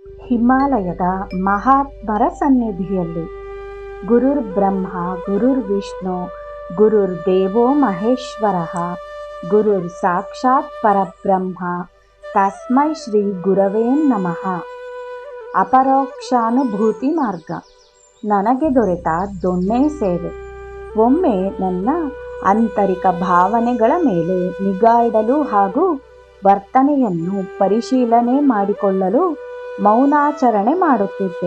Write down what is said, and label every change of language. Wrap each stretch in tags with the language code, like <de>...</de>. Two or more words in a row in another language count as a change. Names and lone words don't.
<kn>ಹಿಮಾಲಯದ ಮಹಾತ್ಮರ ಸನ್ನಿಧಿಯಲ್ಲಿ</kn> <sa>ಗುರುರ್ ಬ್ರಹ್ಮ ಗುರುರ್ ವಿಷ್ಣು ಗುರುರ್ ದೇವೋ ಮಹೇಶ್ವರ ಗುರುರ್ ಸಾಕ್ಷಾತ್ ಪರಬ್ರಹ್ಮ ತಸ್ಮೈ ಶ್ರೀ ಗುರವೇ ನಮಃ.</sa> <kn>ಅಪರೋಕ್ಷಾನುಭೂತಿ ಮಾರ್ಗ. ನನಗೆ ದೊರೆತ ದೊಣ್ಣೆ ಸೇವೆ. ಒಮ್ಮೆ ನನ್ನ ಆಂತರಿಕ ಭಾವನೆಗಳ ಮೇಲೆ ನಿಗಾ ಇಡಲು ಹಾಗೂ ವರ್ತನೆಯನ್ನು ಪರಿಶೀಲನೆ ಮಾಡಿಕೊಳ್ಳಲು ಮೌನಾಚರಣೆ ಮಾಡುತ್ತಿದ್ದೆ.</kn>